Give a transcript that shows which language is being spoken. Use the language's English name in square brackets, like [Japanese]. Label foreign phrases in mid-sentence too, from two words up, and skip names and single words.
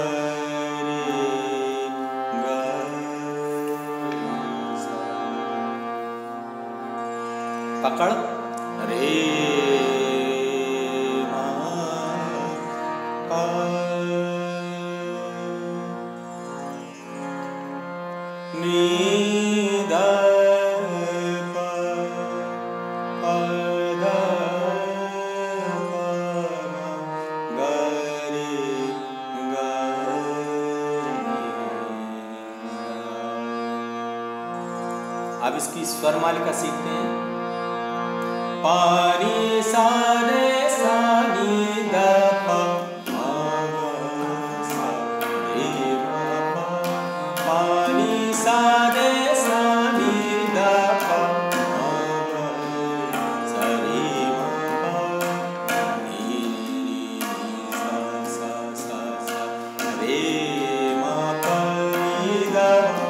[Hindi] रे ग सा। पकड़ रे म प नी द अब इसकी स्वर मालिका सीखते हैं। पानी सा रे सा नी द प सा रे म प। पानी सा रे सा नी द प सा रे म प नी सा सा सा सा रे म प नी द प।